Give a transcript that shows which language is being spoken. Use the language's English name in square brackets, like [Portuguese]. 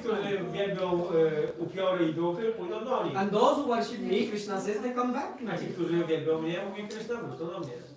[Polish] którzy wielbią upiory i duchy, pójdą do nich. [English] And those who worship me, Krishna says, they come back to [Polish] A ci, [English] me. [Polish] którzy wielbią mnie, mówi Krishna, wrócą do mnie.